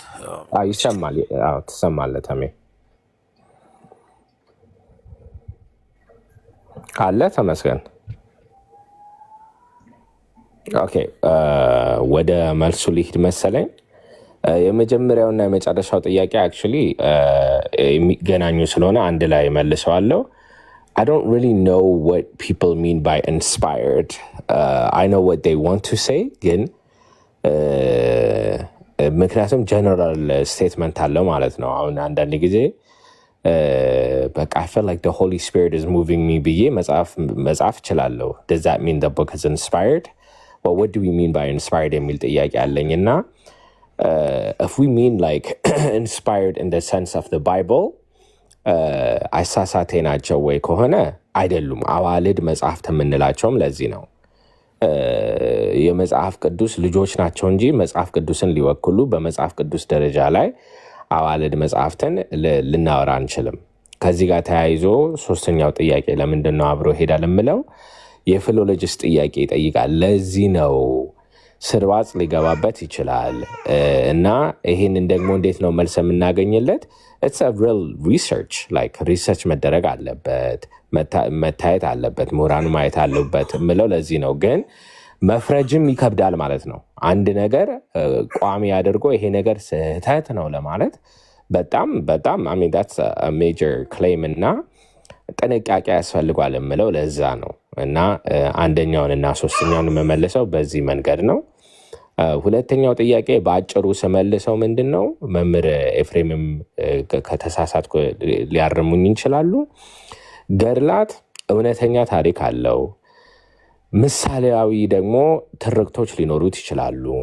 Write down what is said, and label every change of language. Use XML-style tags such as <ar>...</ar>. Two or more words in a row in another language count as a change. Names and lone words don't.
<am>ይሰማል? ትሰማለህ ተሜ? ካለ ተመስገን። ኦኬ ወደ መልሱ ሊሄድ መሰለኝ። የመጀመሪያውና የመጨረሻው ጥያቄ አክቹዋሊ የሚገናኙ ስለሆነ አንድ ላይ መልሰዋለሁ።</am> <en>I don't really know what people mean by inspired. I know what they want to say,</en> <am>ግን ምክንያቱም</am> <en>general statement</en> <am>አለው ማለት ነው። አሁን አንዳንድ ጊዜ በቃ</am> <en>I feel like the Holy Spirit is moving me</en> <am>ብዬ መጽሐፍ እችላለሁ።</am> <en>Does that mean the book is inspired? Well, what do we mean by inspired</en> <am>የሚል ጥያቄ አለኝ እና</am> <en>if we mean like inspired in the sense of the Bible</en> <am>አሳሳቴ ናቸው ወይ ከሆነ አይደሉም። አዋልድ መጽሐፍት የምንላቸውም ለዚህ ነው። የመጽሐፍ ቅዱስ ልጆች ናቸው እንጂ መጽሐፍ ቅዱስን ሊወክሉ በመጽሐፍ ቅዱስ ደረጃ ላይ አዋልድ መጽሐፍትን ልናወራ አንችልም። ከዚህ ጋር ተያይዞ ሶስተኛው ጥያቄ ለምንድን ነው አብሮ ሄዳል የምለው የፊሎሎጂስ ጥያቄ ይጠይቃል። ለዚህ ነው ስርዋጽ ሊገባበት ይችላል እና ይህንን ደግሞ እንዴት ነው መልስ የምናገኝለት?</am> <en>It's a real research, like research</en> <am>መደረግ አለበት፣ መታየት አለበት፣ ምሁራኑ ማየት አለበት ምለው ለዚህ ነው። ግን መፍረጅም ይከብዳል ማለት ነው። አንድ ነገር ቋሚ አድርጎ ይሄ ነገር ስህተት ነው ለማለት በጣም</am> <en>I mean that's a major claim</en> <am>እና ጥንቃቄ ያስፈልጓል ምለው ለዛ ነው። እና አንደኛውን እና ሶስተኛውን መመለሰው በዚህ መንገድ ነው። ሁለተኛው ጥያቄ በአጭሩ ስመልሰው ምንድን ነው መምህር ኤፍሬምም ከተሳሳትኩ ሊያርሙኝ ይችላሉ። ገድላት እውነተኛ ታሪክ አለው። ምሳሌያዊ ደግሞ ትርክቶች ሊኖሩት ይችላሉ።</am>